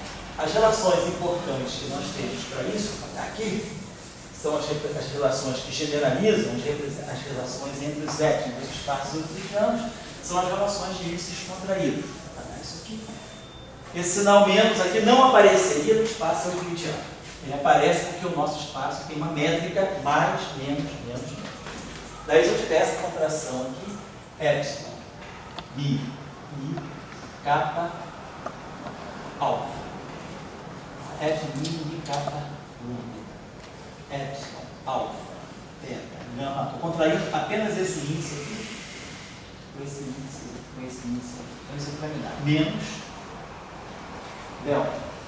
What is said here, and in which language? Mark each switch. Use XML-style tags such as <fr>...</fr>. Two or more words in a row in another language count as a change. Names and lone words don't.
<pt>As relações importantes que nós temos para isso, aqui, são as relações que generalizam as relações entre os épsilons, os espaços euclidianos, são as relações de índices contraídos. Isso aqui. Esse sinal menos aqui não apareceria no espaço euclidiano. Ele aparece porque o nosso espaço tem uma métrica mais, menos, menos, menos. Daí, se eu tiver essa contração aqui, epsilon, mi, kappa, alfa. Epsilon, mi, kappa, lambda. Epsilon, alfa, beta, gama. Estou contraindo apenas esse índice aqui, com esse índice, com esse índice. Então, isso aqui vai me dar menos delta.</pt>